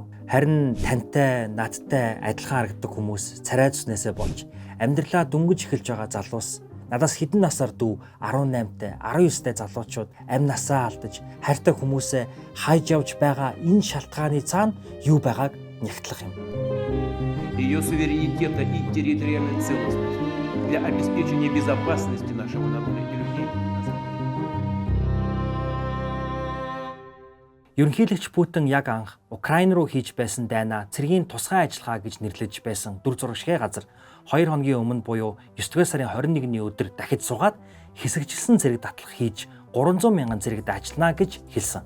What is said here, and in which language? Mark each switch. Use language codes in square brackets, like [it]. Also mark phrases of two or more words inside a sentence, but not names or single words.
[mn] Харин тантай, надтай адилхан харагддаг хүмүүс царай зүснээсээ болж амьдралаа дөнгөж эхэлж байгаа залуус надаас хэдэн насаар дүү 18-тай, 19-тай залуучууд амь насаа алдаж хайртай хүмүүсээ хайж явж байгаа энэ шалтгааны цаана юу байгааг нягтлах юм. [ru] Ее суверенитета и территориальной целостности для обеспечения безопасности нашего народа и людей. [mn] Ерөнхийлөгч Путин яг анх Украин руу хийж байсан дайнаа цэргийн тусгай ажиллагаа гэж нэрлэж байсан дүр зурагшгүй газар 2 хоногийн өмнө буюу 9-р сарын 21-ний өдөр дахиж сугаад хэсэгчилсэн цэрэг татлах хийж 300 мянган цэрэгт ажиллана гэж хэлсэн.